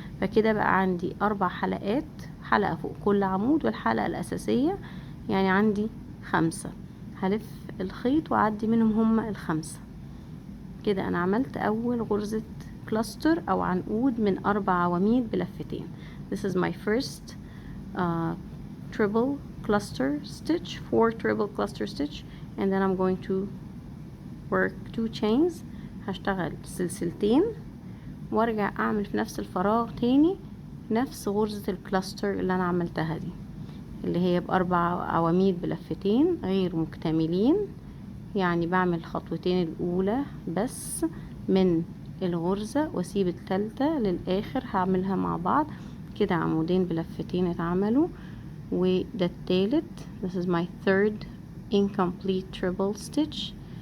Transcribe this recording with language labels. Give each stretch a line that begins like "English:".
Arabic: فكده بقى عندي 4 حلقات، حلقة فوق كل عمود والحلقة الاساسية، يعني عندي 5. هلف الخيط واعدي منهم هما 5. كده انا عملت اول غرزة كلاستر او عنقود من 4 عواميد بلفتين.
English: This is my first triple cluster stitch, 4 triple cluster stitch, and then I'm going to work 2 chains.
Arabic: هشتغل سلسلتين وارجع اعمل في نفس الفراغ تاني نفس غرزة الكلاستر اللي انا عملتها دي، اللي هي ب4 عواميد بلفتين غير مكتملين. يعني بعمل الخطوتين الاولى بس من الغرزة واسيب التالتة للاخر، هعملها مع بعض كده. عمودين بلفتين اتعملوا، وده التالت.
English: This is my 3rd incomplete triple stitch.